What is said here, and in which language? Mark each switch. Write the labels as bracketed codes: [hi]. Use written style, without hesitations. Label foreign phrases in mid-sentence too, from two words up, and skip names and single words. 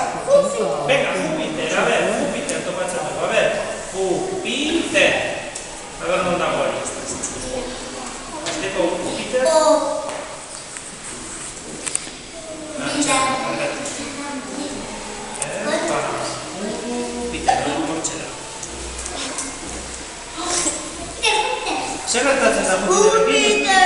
[es] Venga, Júpiter, a ver, Júpiter, [eu] tomatzen dugu, [es] a ver. Júpiter. A ver, [eu] non dago hori. Azteko Júpiter. Júpiter, hortxe da. Zer gertatzen da Júpiter?